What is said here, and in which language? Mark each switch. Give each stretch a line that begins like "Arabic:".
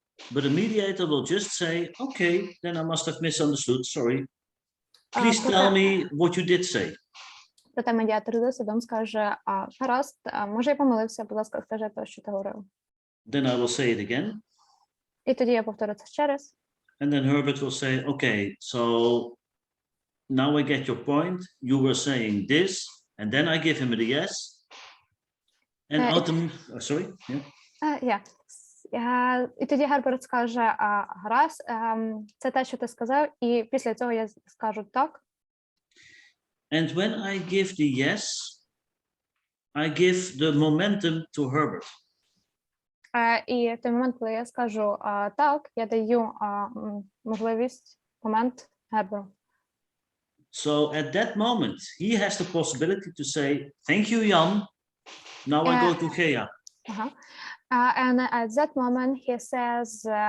English: But a mediator will just say, okay, then I must have misunderstood, sorry. Please tell me what you did say.
Ukrainian: Проте медіатор за судом скаже, гаразд, може я помилився, будь ласка, скажи те, що ти говорив.
English: Then I will say it again.
Ukrainian: І тоді я повторю це ще раз.
English: And then Herbert will say, okay, so now I get your point. You were saying this, and then I give him a yes. And ultimately, sorry? Yeah.
Ukrainian: І тоді Герберт скаже, гаразд, це те, що ти сказав, і після цього я скажу так.
English: And when I give the yes, I give the momentum to Herbert.
Ukrainian: І в той момент, коли я скажу так, я даю можливість, момент Герберту.
English: So at that moment, he has the possibility to say, thank you, Jan. Now I go to Gea. And at that moment, he says,